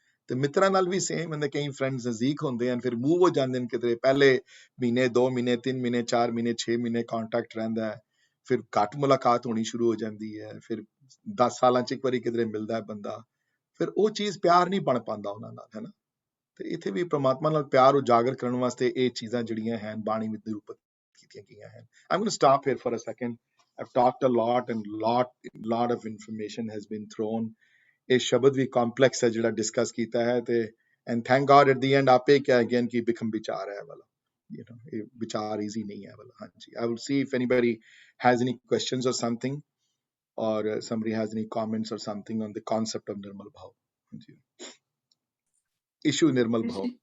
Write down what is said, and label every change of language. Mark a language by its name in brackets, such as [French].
[Punjabi] ਤੇ ਮਿੱਤਰਾਂ ਨਾਲ ਵੀ ਸੇਮ ਹੁੰਦੇ, ਕਈ ਫਰੈਂਡਸ ਨਜ਼ਦੀਕ ਹੁੰਦੇ ਹਨ, ਫਿਰ ਮੂਵ ਹੋ ਜਾਂਦੇ ਨੇ ਕਿਤੇ, ਪਹਿਲੇ ਮਹੀਨੇ 2 ਮਹੀਨੇ 3 ਮਹੀਨੇ 4 ਮਹੀਨੇ 6 ਮਹੀਨੇ ਕੰਟੈਕਟ ਰਹਿੰਦਾ ਹੈ, ਫਿਰ ਘੱਟ ਮੁਲਾਕਾਤ ਹੋਣੀ ਸ਼ੁਰੂ ਹੋ ਜਾਂਦੀ ਹੈ, ਫਿਰ 10 ਸਾਲਾਂ 'ਚ ਇੱਕ ਵਾਰੀ ਕਿਤੇ ਮਿਲਦਾ ਹੈ ਬੰਦਾ, ਫਿਰ ਉਹ ਚੀਜ਼ ਪਿਆਰ ਨਹੀਂ ਬਣ ਪਾਉਂਦਾ ਉਹਨਾਂ ਨਾਲ, ਹੈ ਨਾ। ਤੇ ਇੱਥੇ ਵੀ ਪ੍ਰਮਾਤਮਾ ਨਾਲ ਪਿਆਰ ਉਜਾਗਰ ਕਰਨ ਵਾਸਤੇ ਇਹ ਚੀਜ਼ਾਂ ਜਿਹੜੀਆਂ ਹਨ ਬਾਣੀ ਵਿੱਚ ਨਿਰੂਪਿਤ ਕੀਤੀਆਂ ਗਈਆਂ ਹਨ। [English] I'm going to stop here for a second. I've talked a lot and lot of information has been thrown. [Punjabi] ਇਹ ਸ਼ਬਦ ਵੀ ਕੰਪਲੈਕਸ ਹੈ ਜਿਹੜਾ ਡਿਸਕਸ ਕੀਤਾ ਹੈ ਤੇ [English] and thank God at the end [Punjabi] ਆਪੇ ਕਿਹਾ ਅਗੇਨ ਕਿ ਬਿਕਮ ਵਿਚਾਰ ਹੈ ਵਾਲਾ you know ਇਹ ਵਿਚਾਰ ਈਜ਼ੀ ਨਹੀਂ ਹੈ ਵਾਲਾ ਹਾਂਜੀ [English] I will see if anybody has any questions or something or somebody has any comments or something on the concept of nirmal bhav [Punjabi] ਹਾਂਜੀ issue nirmal bhav